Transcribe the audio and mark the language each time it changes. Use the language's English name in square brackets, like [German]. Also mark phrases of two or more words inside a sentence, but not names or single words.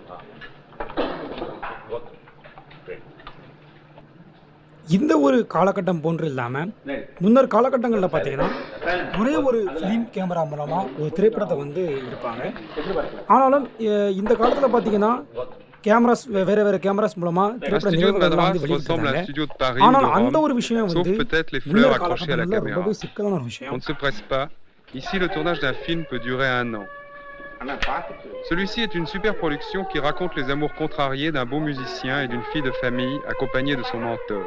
[Tamil] இந்த ஒரு காலகட்டம் போன்று இல்லாம முன்னர் காலகட்டங்கள்ல பார்த்தீங்கன்னா ஒரே ஒரு [English] film camera [Tamil] மூலமா ஒரு திரைப்படத்தை வந்து எடுப்பாங்க. ஆனாலும் இந்த காலத்துல பார்த்தீங்கன்னா கேமராஸ் வேற கேமராஸ் மூலமா திரைப்பட நிகழ்வுகள் வந்து வெளியிட்டாங்க. ஆனால் அந்த ஒரு விஷயம் வந்து முன்னர் காலகட்டங்கள்ல ரொம்பவே சிக்கலான ஒரு விஷயம். [French] On ne se presse pas. Ici, le tournage d'un film peut durer 1 an. Celui-ci est une super production qui raconte les amours contrariés d'un beau musicien et d'une fille de famille accompagnée de son mentor.